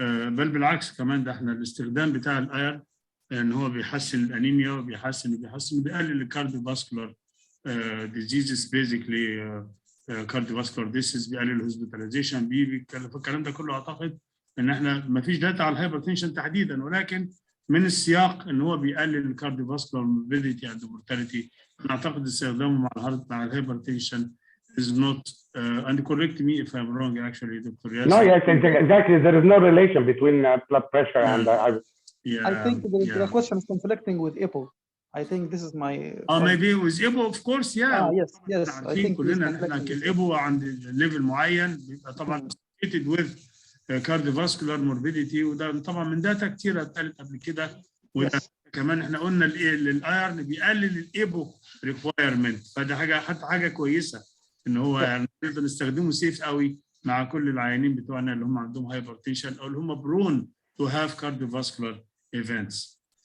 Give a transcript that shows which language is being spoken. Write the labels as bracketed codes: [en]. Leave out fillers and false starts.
[ar] بل بالعكس كمان ده احنا الاستخدام بتاع الايرن ان هو بيحسن الانيميا وبيحسن بيقلل الكارديوفاسكولار [en] diseases basically cardiovascular disease [ar] بيقلل الهوسبيتاليزيشن الكلام ده كله اعتقد ان احنا ما فيش داتا على الهايبرتنشن تحديدا ولكن من السياق ان هو بيقلل الكارديوفاسكولار [en] morbidity and mortality. [ar] انا اعتقد استخدامه مع الهايبرتنشن [en] is not and correct me if I'm wrong actually Dr. Yasser. No, yes, exactly. There is no relation between blood pressure and I think the question is conflicting with EPO. I think this is my maybe with EPO of course yes I think [ar] كلنا احنا الإبو عند ليفل معين بيبقى طبعا [en] associated with cardiovascular morbidity [ar] وده طبعا من داتا كتيره اتقالت قبل كده وده كمان احنا قلنا الايرن بيقلل الايبو ريكوايرمنت فده حاجه كويسه ان هو يعني نقدر نستخدمه سيف قوي مع كل العيانين بتوعنا اللي هم عندهم هايبرتنشن او اللي هم برون تو هاف كارديوفاسكولار ايفنتس.